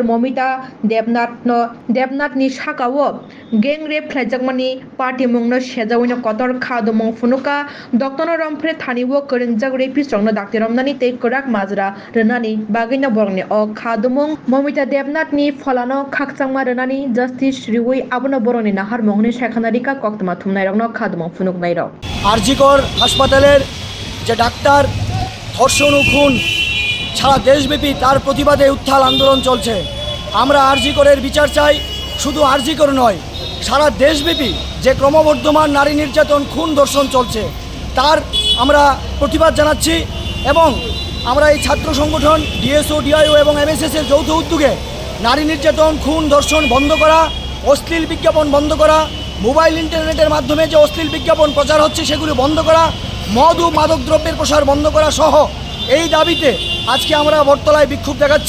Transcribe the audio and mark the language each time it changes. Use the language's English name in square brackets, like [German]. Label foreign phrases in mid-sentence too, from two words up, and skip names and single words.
[Kok Borok] Momita Debnath ni sakao [English] gang rape [Kok Borok] khlaijakmani party mungno sejawino kotor khadmu funuka Dr. Romfre thaniwo koringjak rapist rokno dakti romnani tei korak majra rwnani bagino borgni o khadumung Momita Debnath ni pholano khakchangma rwnani justice riwi abono borgni nahar mungni sekhanarika koktama thumnai rokno khadumung funuknai rok [Bangla] RG-Kor হাসপাতালের যে ডাক্তার ধর্ষণ ও খুন সারা দেশব্যাপী তার প্রতিবাদে উত্থাল আন্দোলন চলছে। আমরা RG-Kor-এর বিচার চাই, শুধু RG-Kor নয়, সারা দেশব্যাপী যে ক্রমবর্ধমান নারী নির্যাতন খুন ধর্ষণ চলছে তার আমরা প্রতিবাদ জানাচ্ছি এবং আমরা এই ছাত্র সংগঠন DSO, DIO এবং MSS-এর যৌথ উদ্যোগে নারী নির্যাতন খুন ধর্ষণ বন্ধ করা, অশ্লীল বিজ্ঞাপন বন্ধ করা, মোবাইল ইন্টারনেটের মাধ্যমে যে অশ্লীল বিজ্ঞাপন প্রচার হচ্ছে সেগুলো বন্ধ করা, মদ ও মাদক দ্রব্যের প্রসার বন্ধ করা সহ এই দাবিতে আজকে আমরা বটতলায় বিক্ষোভ দেখাচ্ছি।